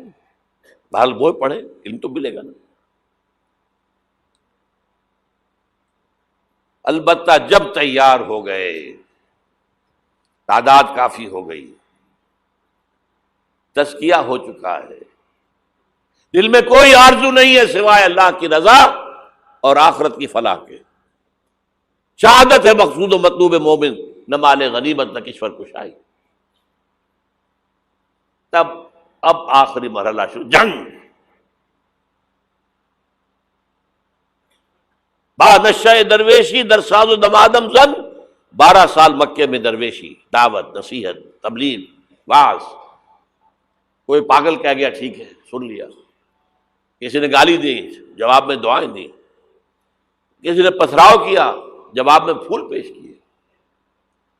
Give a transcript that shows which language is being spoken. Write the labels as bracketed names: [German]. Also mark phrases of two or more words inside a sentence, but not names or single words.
[Urdu] بہرحال وہ پڑھے، علم تو ملے گا نا. البتہ جب تیار ہو گئے، تعداد کافی ہو گئی، تزکیہ ہو چکا ہے، دل میں کوئی آرزو نہیں ہے سوائے اللہ کی رضا اور آخرت کی فلاح کے. شہادت ہے مقصود و مطلوب مومن، نہ مال غنیمت نہ کشور کشائی. تب اب آخری مرحلہ شروع، جنگ. [Persian] با نشہ درویشی در ساز و دمادم زن، [Urdu] 12 سال مکے میں درویشی، دعوت، نصیحت، تبلیغ، واعظ. کوئی پاگل کہہ گیا ٹھیک ہے سن لیا، کسی نے گالی دی جواب میں دعائیں دی، کسی نے پتھراؤ کیا جواب میں پھول پیش کیے.